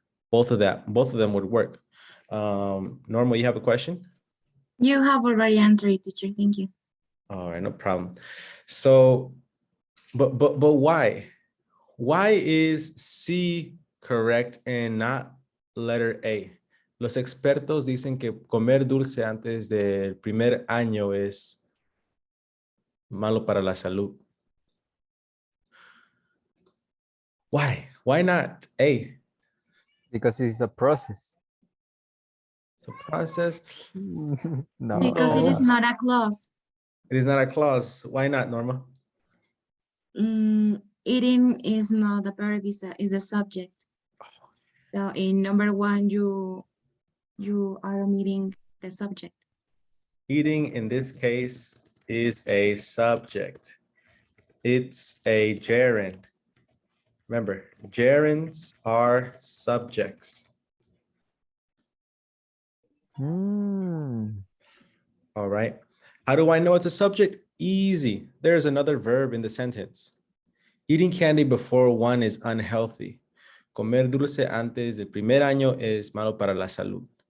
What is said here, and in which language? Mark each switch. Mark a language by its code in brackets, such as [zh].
[en] Both of them would work. Norma, you have a question? You have already answered it, teacher. Thank you. All right, no problem. So, but why? Why is C correct and not letter A? [es] Los expertos dicen que comer dulce antes del primer año es malo para la salud. [en] Why? Why not A? Because it's a process. It's a process. No. Because it is not a clause. It is not a clause. Why not, Norma? Eating is not the verb, is the subject. So in number one, you are omitting the subject. Eating in this case is a subject. It's a gerund. Remember, gerunds are subjects. Mm. All right. How do I know it's a subject? Easy. There's another verb in the sentence. Eating candy before one is unhealthy. [es] Comer dulce antes del primer año es malo para la salud.